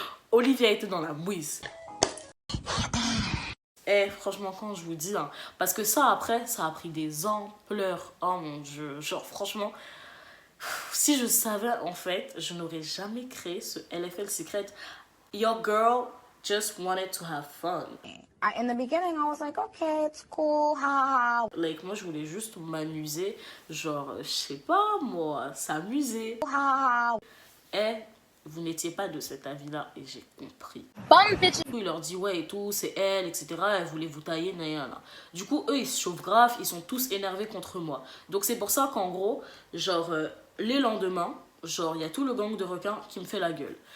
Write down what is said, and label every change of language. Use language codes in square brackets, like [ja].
[fr] Olivia était dans la mouise. Franchement, quand je vous dis, parce que ça, après, ça a pris des ampleurs. Oh mon Dieu, genre, franchement, si je savais, en fait, je n'aurais jamais créé ce LFL Secret. [en] Your girl just wanted to have fun. In the beginning, I was like, okay, it's cool, ha ha. [fr] Like, moi, je voulais juste m'amuser, genre, je sais pas, moi, s'amuser. Ha ha. Vous n'étiez pas de cet avis-là et j'ai compris. [en] Bum bitch. [fr] Il leur dit, ouais, et tout, c'est elle, etc. Elle voulait vous tailler, nan. Du coup, eux, ils se chauffent grave, ils sont tous énervés contre moi. Donc, c'est pour ça qu'en gros, genre, les lendemains, genre, il y a tout le gang de requins qui me fait la gueule.